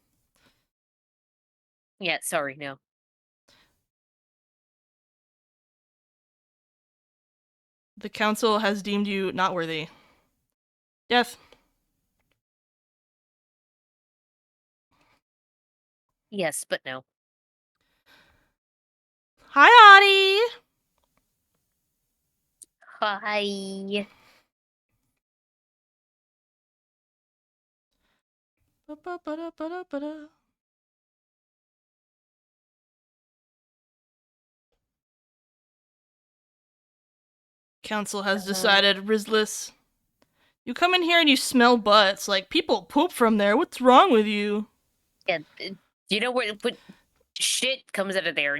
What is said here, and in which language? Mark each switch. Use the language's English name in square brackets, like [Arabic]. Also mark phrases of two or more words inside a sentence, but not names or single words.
[English] Yeah, sorry, no. The council has deemed you not worthy. Death. Yes, but no. Hi, Audie. Hi. Ba-ba-ba-da-ba-da-ba-da. Council has decided, Rizless. You come in here and you smell butts. Like, people poop from there. What's wrong with you? Yeah, do you know where what shit comes out of there?